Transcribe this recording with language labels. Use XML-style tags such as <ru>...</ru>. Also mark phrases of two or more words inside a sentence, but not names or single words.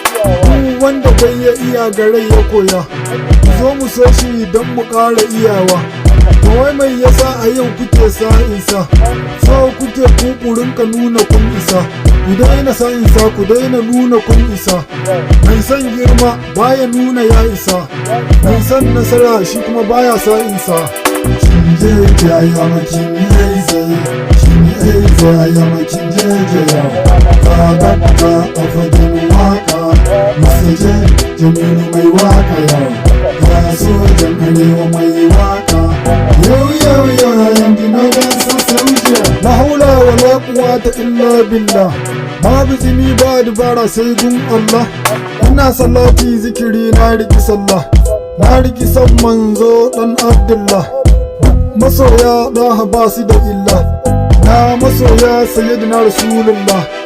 <ha>Duk wanda bai ya iya ga rai ya koya. Ku zo mu so shi don mu ƙara iyawa. To wai mai yasa a yau kuke sa in sa? So kuke ku, ku rinka nuna kun isa. Ku daina sa in sa, ku daina nuna kun isa. Mai son girma baya nuna ya isa. Mai son nasara shi kuma baya sa in sa.</ha> <en>King J J, I am a King Easy. King Easy, I am a King J J, yo.</en> <ha>Ba dakta a fagen waka. Mister J, Jamilu mai waka, yo. Ya sojan arewa mai waka.</ha> <en>Yo, yo, yo, I am the Northern Soul Soldier.</en> <ar>لا حول ولا قوة إلا بالله.</ar> <ha>Babu jini ba dubara sai gun Allah. Ina salati zikiri na riki sallah. Na riki san manzo dan Abdullah. Masoya daha ba su da illa. Na masoya sayyidina Rasulullah.</ha>